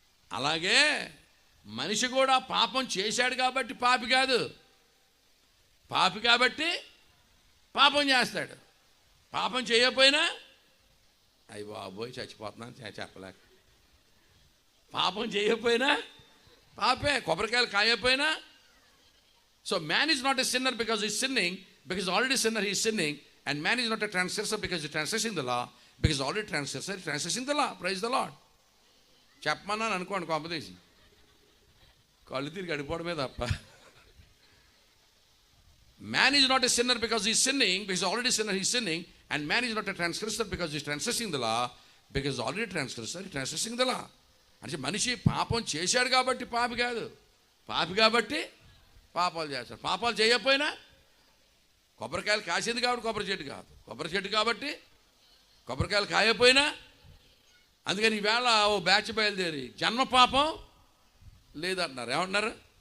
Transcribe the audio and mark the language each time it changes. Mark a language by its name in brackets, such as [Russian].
[Telugu] అలాగే మనిషి కూడా పాపం చేశాడు కాబట్టి పాపి కాదు, పాపి కాబట్టి పాపం చేస్తాడు. పాపం చేయకపోయినా అయ్యి బాబోయ్ చచ్చిపోతున్నాను చెప్పలేక. పాపం చేయకపోయినా పాపే, కొబ్బరికాయలు కాయకపోయినా. [English] So man is not a sinner because is sinning, because already sinner he is sinning. And man is not a transgressor because he's transgressing the law, because already transgressor is transgressing the law. Praise the Lord. [Telugu] చెప్పమన్నాను అనుకోండి competition కళ్ళు తిరిగి అడిపోవడమే తప్ప. [English] Man is not a sinner because he's sinning, because already sinner he's sinning. And man is not a transgressor because he's transgressing the law, because already transgressor is transgressing the law. [Telugu] అంటే మనిషి పాపం చేశాడు కాబట్టి పాపి కాదు, పాపి కాబట్టి పాపాలు చేస్తాడు. పాపాలు చేయకపోయినా కొబ్బరికాయలు కాసింది కాబట్టి కొబ్బరి చెట్టు కాదు, కొబ్బరి చెట్టు కాబట్టి కొబ్బరికాయలు కాయపోయినా. అందుకని ఈవేళ ఓ బ్యాచ్ బయలుదేరి జన్మ పాపం లేదంటున్నారు. ఏమంటున్నారు?